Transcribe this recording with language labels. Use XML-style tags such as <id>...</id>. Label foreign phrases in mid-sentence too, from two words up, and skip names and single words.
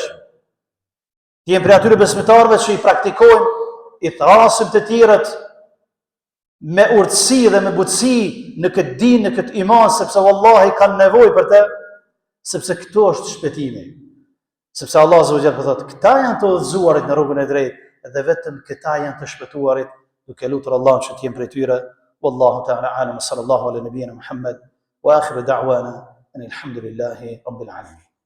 <sq>Ti jemi prej atyre besimtarëve që i praktikojnë, i thrasim të tjerët me urtësi dhe me butësi në këtë din, në këtë iman, sepse wallahi kanë nevojë për të, sepse këto është shpëtimi. Sepse Allah</sq> <ar>عز وجل</ar> <sq>thotë, këta janë të udhëzuarit në rrugën e drejtë dhe vetëm këta janë të shpëtuarit, duke lutur Allahun që të jenë prej tyre.</sq> <ar>والله تعالى أعلم، صلى الله على نبينا محمد وآخر دعوانا الحمد لله رب العالمين.</ar>